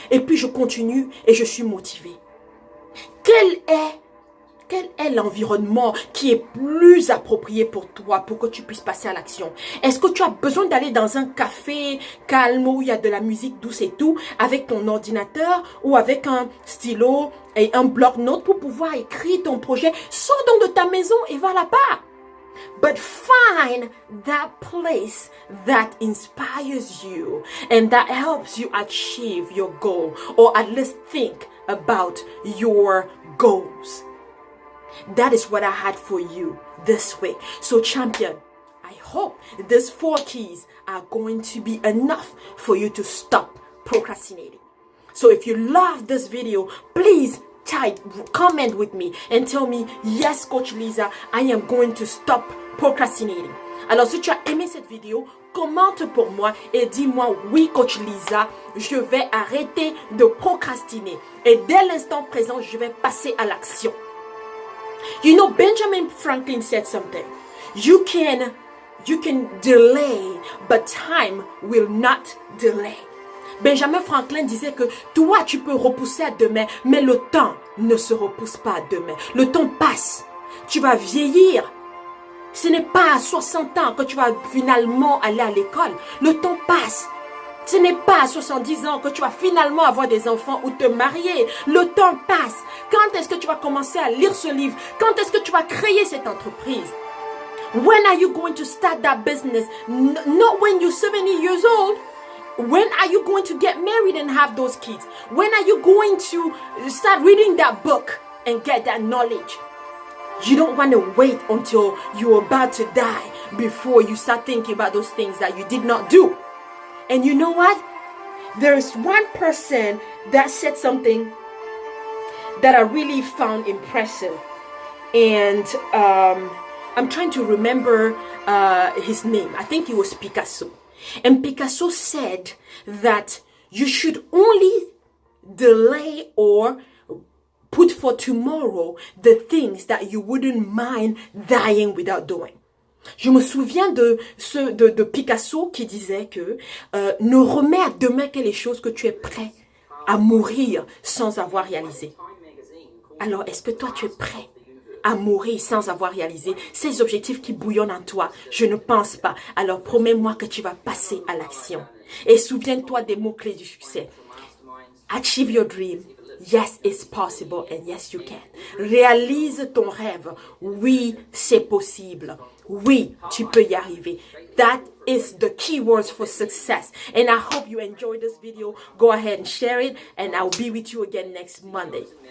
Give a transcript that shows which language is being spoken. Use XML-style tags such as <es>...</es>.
<fr>Et puis, je continue et je suis motivée. Quel est l'environnement qui est plus approprié pour toi, pour que tu puisses passer à l'action? Est-ce que tu as besoin d'aller dans un café calme où il y a de la musique douce et tout, avec ton ordinateur ou avec un stylo et un bloc-notes pour pouvoir écrire ton projet? Sors donc de ta maison et va là-bas.</fr> <en>But find that place that inspires you and that helps you achieve your goal, or at least think about your goals. That is what I had for you this week. So champion, I hope these 4 keys are going to be enough for you to stop procrastinating. So if you love this video, please comment with me and tell me, yes, Coach Lisa, I am going to stop procrastinating.</en> <fr>Alors si tu as aimé cette vidéo, commente pour moi et dis-moi, oui, Coach Lisa, je vais arrêter de procrastiner. Et dès l'instant présent, je vais passer à l'action.</fr> <en>You know, Benjamin Franklin said something. You can delay, but time will not delay.</en> <fr>Benjamin Franklin disait que toi, tu peux repousser à demain, mais le temps ne se repousse pas à demain. Le temps passe. Tu vas vieillir. Ce n'est pas à 60 ans que tu vas finalement aller à l'école. Le temps passe. Ce n'est pas à 70 ans que tu vas finalement avoir des enfants ou te marier. Le temps passe. Quand est-ce que tu vas commencer à lire ce livre? Quand est-ce que tu vas créer cette entreprise?</fr> <en>When are you going to start that business? Not when you're 70 years old. When are you going to get married and have those kids? When are you going to start reading that book and get that knowledge? You don't want to wait until you're about to die before you start thinking about those things that you did not do. And you know what? There is one person that said something that I really found impressive. And I'm trying to remember his name. I think it was Picasso. And Picasso said that you should only delay or put for tomorrow the things that you wouldn't mind dying without doing.</en> <fr>Je me souviens de Picasso qui disait que ne remets à demain que les choses que tu es prêt à mourir sans avoir réalisé. Alors, est-ce que toi, tu es prêt à mourir sans avoir réalisé ces objectifs qui bouillonnent en toi? Je ne pense pas. Alors, promets-moi que tu vas passer à l'action. Et souviens-toi des mots-clés du succès.</fr> <en>Achieve your dream. Yes, it's possible and yes, you can.</en> <fr>Réalise ton rêve. Oui, c'est possible. Oui, tu peux y arriver.</fr> <en>That is the keywords for success. And I hope you enjoyed this video. Go ahead and share it and I'll be with you again next Monday.</en>